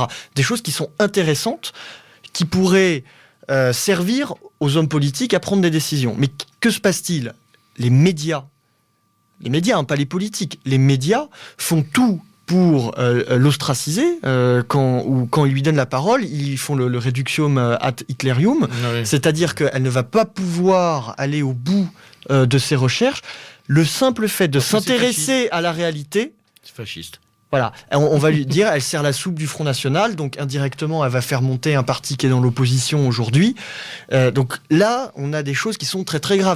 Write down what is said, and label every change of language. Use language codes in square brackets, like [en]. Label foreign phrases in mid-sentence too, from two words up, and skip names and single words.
[fr] Des choses qui sont intéressantes, qui pourraient servir aux hommes politiques à prendre des décisions. Mais que se passe-t-il ? Les médias, pas les politiques, les médias font tout pour l'ostraciser, quand ils lui donnent la parole, ils font le [la] reductium ad Hitlerium, [fr] c'est-à-dire qu'elle ne va pas pouvoir aller au bout de ses recherches. Le simple fait de s'intéresser à la réalité... C'est fasciste. Voilà, on va lui dire, elle sert la soupe du Front National, donc indirectement, elle va faire monter un parti qui est dans l'opposition aujourd'hui. Donc là, on a des choses qui sont très très graves.